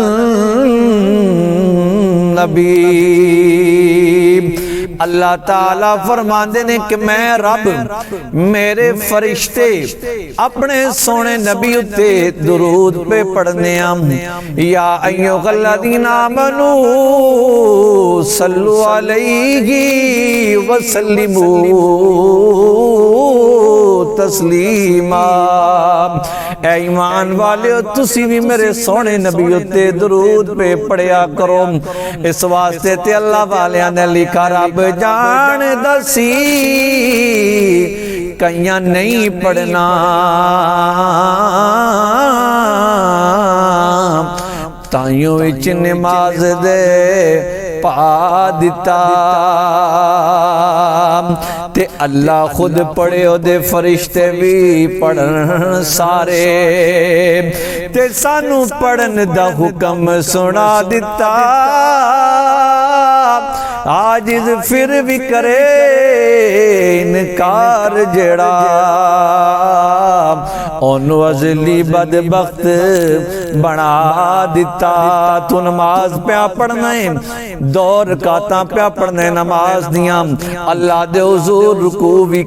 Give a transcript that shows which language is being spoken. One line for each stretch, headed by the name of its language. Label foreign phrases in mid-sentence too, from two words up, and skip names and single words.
Punjabi: النبی اللہ تعالیٰ فرماندے نے کہ میں رب میرے فرشتے اپنے سونے نبی اتے درود پہ پڑھنے
Arabic: یا ایھا الذین آمنوا صلو علیہ وسلموا تسلیما
Punjabi: اے ایمان والے تسی بھی میرے سونے نبی اتے درود پہ پڑھیا کرو اس واسطے تے اللہ والیاں نے لکھا رب جان دسی کئیاں نہیں پڑھنا تائیوں وچ نماز دے پا دیتا تے اللہ خود پڑھے او دے فرشتے بھی پڑھن سارے تے سانو پڑھن دا حکم سنا دیتا عاجز پھر بھی کرے انکار جڑا اونو ازلی بدبخت بنا دیتا تو نماز پہ پڑھنا ہے دو رکعتاں پہ پڑھنا ہے نماز دیاں اللہ دے حضور رکوع بھی